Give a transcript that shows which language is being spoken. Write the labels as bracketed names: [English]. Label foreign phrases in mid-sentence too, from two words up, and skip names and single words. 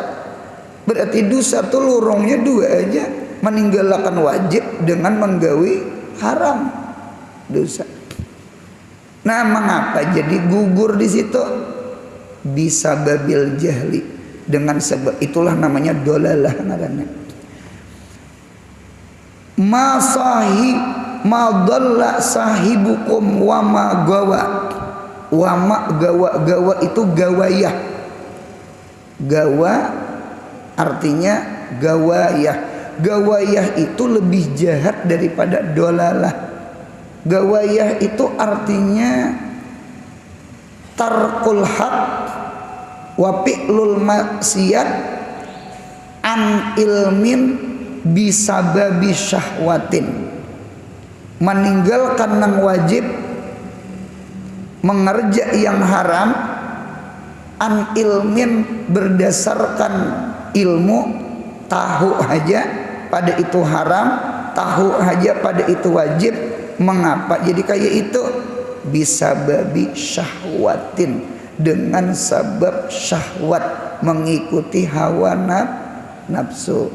[Banjar] Berarti dosa tuh lorongnya 2 aja, meninggalkan wajib dengan menggawi haram, dosa. Nah, mengapa jadi gugur di situ? Bisa [Arabic] بالجهل, [Banjar] dengan sebab itulah namanya dolalah ngarannya. [Arabic] ما ضل صاحبكم وما غوى. وما غوى [Banjar] itu gawayah. Gawa artinya gawayah. Gawayah itu lebih jahat daripada dolalah. Gawayah itu artinya [Arabic] ترك الحق وفعل المعصية عن علم بسبب شهوة. [Banjar] Meninggalkan nang wajib, mengerja yang haram, [Arabic] عن علم [Banjar] berdasarkan ilmu, tahu aja pada itu haram, tahu aja pada itu wajib. Mengapa jadi kayak itu? [Arabic] بسبب شهوة, [Banjar] dengan sebab syahwat, mengikuti hawa nafsu.